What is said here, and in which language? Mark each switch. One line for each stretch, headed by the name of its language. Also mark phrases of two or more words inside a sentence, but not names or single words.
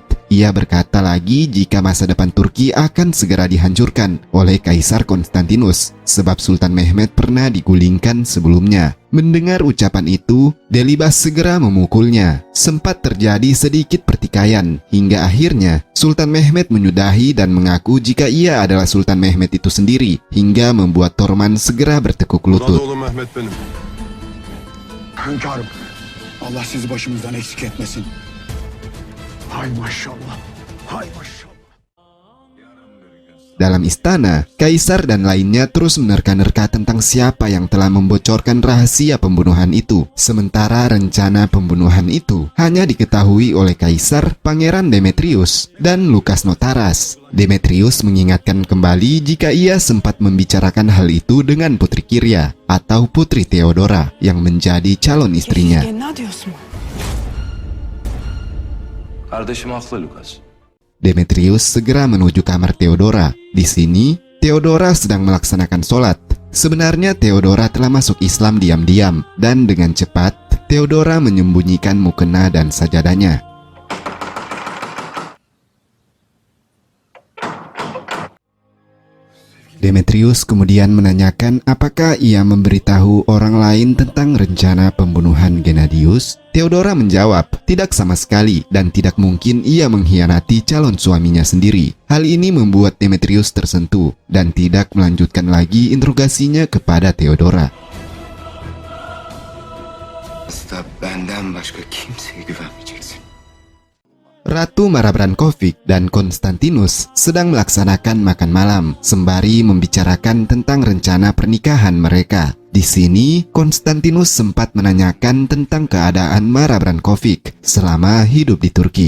Indonesian: Ia berkata lagi jika masa depan Turki akan segera dihancurkan oleh Kaisar Konstantinus, sebab Sultan Mehmet pernah digulingkan sebelumnya. Mendengar ucapan itu, Delibas segera memukulnya. Sempat terjadi sedikit pertikaian, hingga akhirnya Sultan Mehmet menyudahi dan mengaku jika ia adalah Sultan Mehmet itu sendiri, hingga membuat Torman segera bertekuk lutut.
Turkish: Oğlum Mehmet benim. Hünkârım. Allah sizi başımızdan eksik etmesin. Hay maşallah. Hay maşallah.
Indonesian: Dalam istana, kaisar dan lainnya terus menerka-nerka tentang siapa yang telah membocorkan rahasia pembunuhan itu. Sementara rencana pembunuhan itu hanya diketahui oleh kaisar, Pangeran Demetrius, dan Lukas Notaras. Demetrius mengingatkan kembali jika ia sempat membicarakan hal itu dengan Putri Kiria atau Putri Theodora yang menjadi calon istrinya.
Turkish: Kardeşim haklı Lucas.
Indonesian: Demetrius segera menuju kamar Theodora. Di sini, Theodora sedang melaksanakan sholat. Sebenarnya Theodora telah masuk Islam diam-diam, dan dengan cepat, Theodora menyembunyikan mukena dan sajadahnya. Demetrius kemudian menanyakan apakah ia memberitahu orang lain tentang rencana pembunuhan Gennadius. Theodora menjawab, tidak sama sekali dan tidak mungkin ia mengkhianati calon suaminya sendiri. Hal ini membuat Demetrius tersentuh dan tidak melanjutkan lagi interogasinya kepada Theodora.
Turkish: Benden başka kimseye güvenmeyeceksin.
Indonesian: Ratu Mara Brankovic dan Konstantinus sedang melaksanakan makan malam sembari membicarakan tentang rencana pernikahan mereka. Di sini, Konstantinus sempat menanyakan tentang keadaan Mara Brankovic selama hidup di Turki.